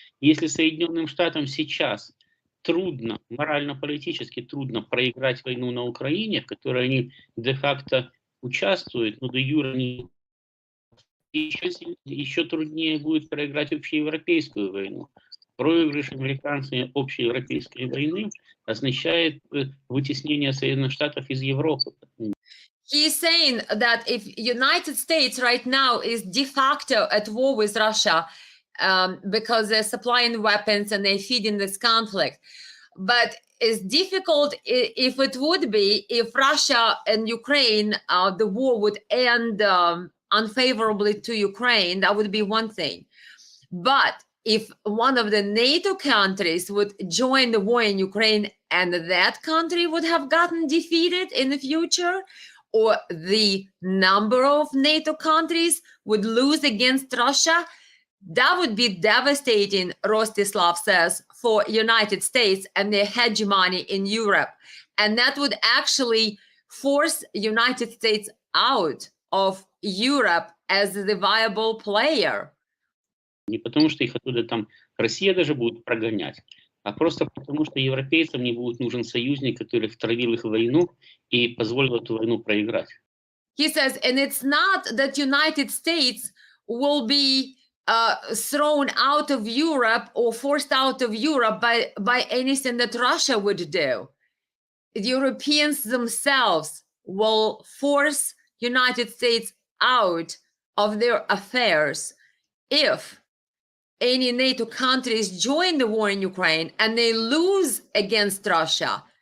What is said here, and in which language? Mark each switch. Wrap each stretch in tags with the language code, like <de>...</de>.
<ru>Если Соединенным Штатам сейчас трудно, морально-политически трудно проиграть войну на Украине, в которой они де-факто участвуют, но де-юре не, еще труднее будет проиграть общеевропейскую войну. Проигрыш американцами общеевропейской войны означает вытеснение Соединенных Штатов из Европы.</ru> <en>He's saying that if United States right now is de facto at war with Russia because they're supplying weapons and they're feeding this conflict, but it's difficult if it would be if Russia and Ukraine, the war would end unfavorably to Ukraine, that would be one thing. But if one of the NATO countries would join the war in Ukraine and that country would have gotten defeated in the future, or the number of NATO countries would lose against Russia, that would be devastating, Rostislav says, for United States and their hegemony in Europe. And that would actually force United States out of Europe as the viable player.</en> <ru>Не потому, что их оттуда там Россия даже будет прогонять, а просто потому, что европейцам не будет нужен союзник, который втравил их в войну и позволил эту войну проиграть.</ru> <en>He says, and it's not that United States will be thrown out of Europe or forced out of Europe by anything that Russia would do. The Europeans themselves will force United States out of their affairs if any NATO countries join the war in Ukraine and they lose against Russia.</en>